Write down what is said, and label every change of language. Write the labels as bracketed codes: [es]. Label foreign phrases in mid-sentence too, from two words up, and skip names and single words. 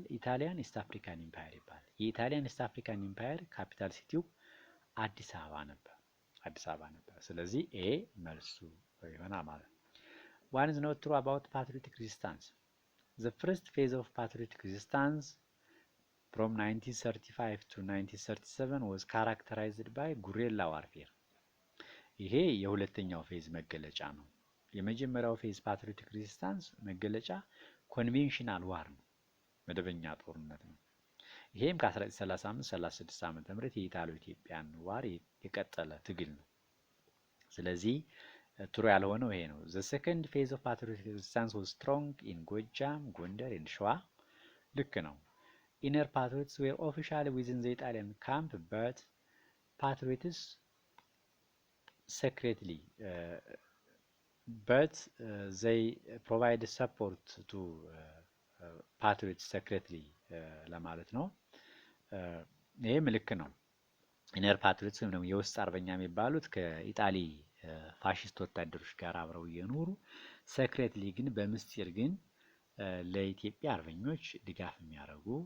[am] ኢታሊያን ኢስት አፍሪካን ኢምፓየር ይባላል። የኢታሊያን ኢስት አፍሪካን ኢምፓየር ካፒታል ሲቲው አዲስ አበባ ነበር። ስለዚህ ኤ መልሱ ይሆናል ማለት ነው። [en] One is not true about patriotic resistance? The first phase of patriotic resistance from 1935 to 1937 was characterized by guerrilla warfare። [am] ይሄ የሁለተኛው ፌዝ መገለጫ ነው። የመጀመሪያው [en] phase patriotic resistance [am] መገለጫ [en] conventional war [am] ነው፣ መደበኛ ጦርነት ነው። ይሄም ከ1935-36 ዓመተ ምህረት የኢጣሊያ ኢትዮጵያን ዋር የቀጠለ ትግል ነው። ስለዚህ ትሩ ያልሆነው ይሄ ነው። [en] the second phase of patriotic resistance was strong in ጎጃም፣ ጎንደር and ሸዋ። [am] ልክ ነው። [en] inner patriots were officially within the Italian camp, but patriots secretly they provide support to patriots secretly [am] ለማለት ነው። ይሄም ልክ ነው። [en] inner patriots [am] ወይም ደግሞ የውስጥ አርበኛ የሚባሉት ከኢጣሊ ፋሽስት ወታደሮች ጋር አብረው እየኖሩ ሰክሬትሊ ግን በምስጢር ግን ለኢትዮጵያ አርበኞች ድጋፍ የሚያደርጉ